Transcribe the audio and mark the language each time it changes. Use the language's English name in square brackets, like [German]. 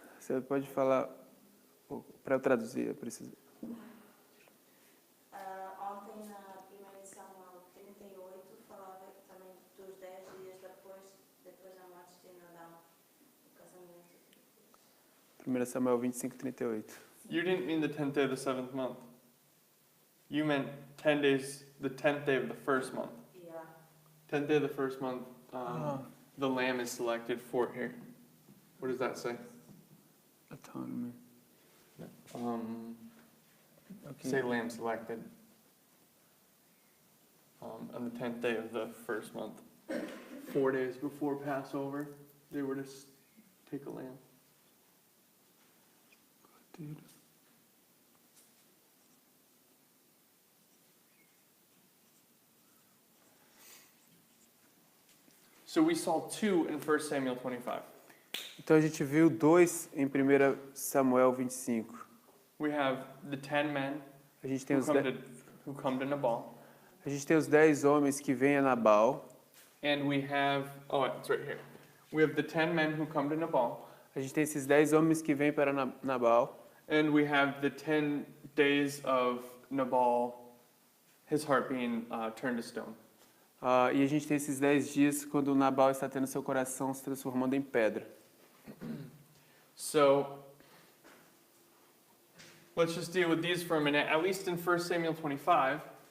[Portuguese] Você pode falar, para eu traduzir, eu preciso. Ontem na 1 Samuel 38 falava também dos 10 dias depois da morte de Nabal, o casamento. 1 Samuel 25:38. [English] You didn't mean the 10th day of the 7th month. You meant 10 days, the 10th day of the first month. Yeah. 10th day of the first month, the lamb is selected for here. What does that say? Atonement. Okay. Say lamb selected. On the 10th day of the first month. 4 days before Passover, they were to take a lamb. So we saw 2 in 1 Samuel 25. [Portuguese] Então a gente viu 2 em 1 Samuel 25. [English] We have the 10 men [Portuguese] A gente tem [English] who come to Nabal. [Portuguese] A gente tem os 10 homens que vêm a Nabal. [English] And we have, it's right here. We have the 10 men who come to Nabal. [Portuguese] A gente tem esses 10 homens que vêm para Nabal. [English] And we have the 10 days of Nabal, his heart being turned to stone. [Portuguese] E a gente tem esses 10 dias quando Nabal está tendo seu coração se transformando em pedra. [English] So, let's just deal with these for a minute. At least in 1 Samuel 25,